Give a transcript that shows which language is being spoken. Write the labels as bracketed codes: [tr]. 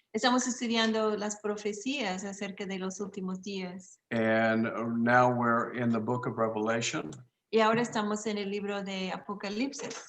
[es] Estamos estudiando las profecías acerca de los últimos días. [en] And now we're in the book of Revelation. [es] Y ahora estamos en el libro de Apocalipsis.